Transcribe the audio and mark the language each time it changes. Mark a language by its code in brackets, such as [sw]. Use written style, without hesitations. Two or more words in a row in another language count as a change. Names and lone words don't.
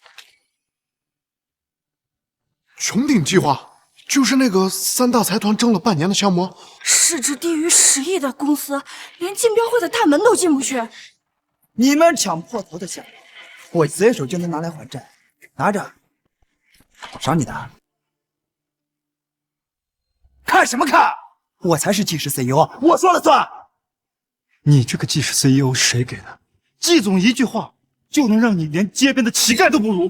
[zh] 穹頂計劃就是那個3大財團爭了半年的項目，市值低於10億的公司，連競標會的大門都進不去。你們搶破頭的項目，我隨手就能拿來還債，拿着，賞你的。看什麼看？我才是季氏 CEO， 我說了算。你這個季氏 CEO 誰給的？季總一句話就能讓你連街邊的乞丐都不如？